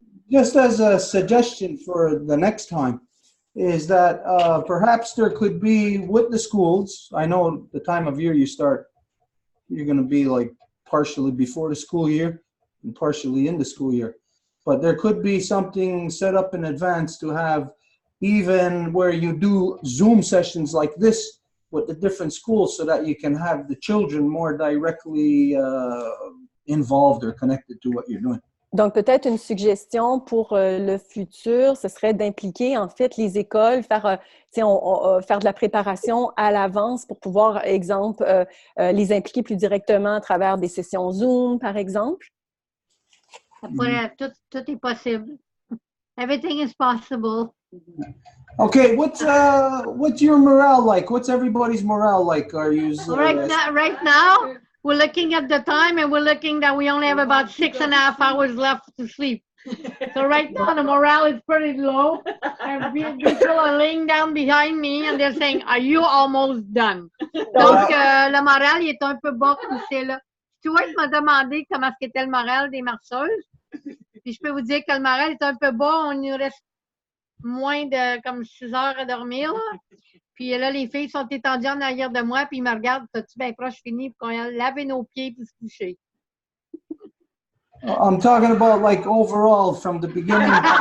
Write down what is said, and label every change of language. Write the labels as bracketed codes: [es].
[en] Just as a suggestion for the next time, is that perhaps there could be with the schools, I know the time of year you're going to be like partially before the school year and partially in the school year, but there could be something set up in advance to have even where you do Zoom sessions like this with the different schools so that you can have the children more directly involved or connected to what you're doing. [fr] Donc, peut-être une suggestion pour le futur, ce serait d'impliquer en fait les écoles, faire, faire de la préparation à l'avance pour pouvoir, exemple, les impliquer plus directement à travers des sessions Zoom, par exemple. Tout est possible. [en] Everything is possible. Okay, what's your morale like? What's everybody's morale like? Are you Right now, we're looking at the time and we're looking that we only have about 6.5 hours left to sleep. So right now, the morale is pretty low. And people are laying down behind me and they're saying, "Are you almost done?" [fr] Donc, le moral, il est un peu bas poussé là. Stuart m'a demandé comment était le moral des marcheuses. Puis je peux vous dire que le moral est un peu bas. On nous reste moins de comme 6 heures à dormir. Là. Puis là, les filles sont étendues en arrière de moi, puis ils me regardent, t'as-tu bien proche fini pour qu'on aille laver nos pieds puis se coucher? [en] I'm talking about like overall from the beginning.